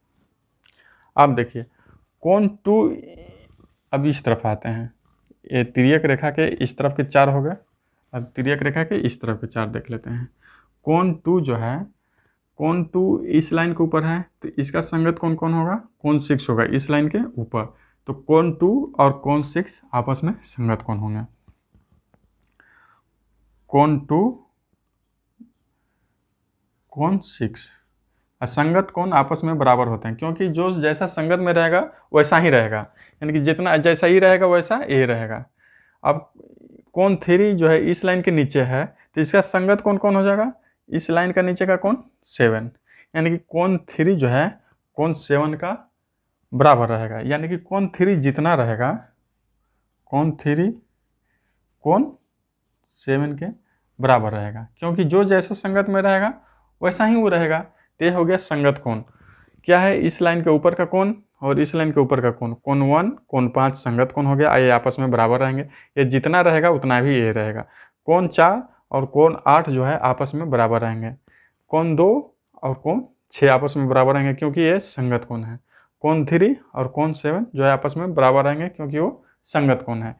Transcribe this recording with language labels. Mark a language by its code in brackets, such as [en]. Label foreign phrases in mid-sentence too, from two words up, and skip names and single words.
[hi] अब देखिए कोण 2, अब इस तरफ आते हैं, ये तिर्यक रेखा के इस तरफ के 4 हो गए। अब तिर्यक रेखा के इस तरफ के 4 देख लेते हैं। कोण 2 जो है, कोण 2 इस लाइन के ऊपर है, तो इसका संगत कौन कौन होगा, कोण 6 होगा इस लाइन के ऊपर। तो कोण 2 और कोण 6 आपस में संगत कोण होंगे। कोण 2 कोण 6 असंगत कोण आपस में बराबर होते हैं, क्योंकि जो जैसा संगत में रहेगा वैसा ही रहेगा, यानी कि जितना जैसा ही रहेगा वैसा ए रहेगा। अब कोण 3 जो है इस लाइन के नीचे है, तो इसका संगत कौन कौन हो जाएगा, इस लाइन का नीचे का कोण 7, यानी कि कोण 3 जो है कोण 7 का बराबर रहेगा। यानी कि कोण 3 जितना रहेगा, कोण 3 कोण 7 के बराबर रहेगा, क्योंकि जो जैसा संगत में रहेगा वैसा ही वो रहेगा। तो ये हो गया संगत कोण। क्या है, इस लाइन के ऊपर का कोण और इस लाइन के ऊपर का कोण, कोण 1 कोण 5 संगत कोण हो गया, ये आपस में बराबर रहेंगे। ये जितना रहेगा उतना भी ये रहेगा। कोण 4 और कोण 8 जो है आपस में बराबर रहेंगे। कोण 2 और कोण 6 आपस में बराबर रहेंगे, क्योंकि ये संगत कोण है। कोण 3 और कोण 7 जो है आपस में बराबर रहेंगे, क्योंकि वो संगत कोण है।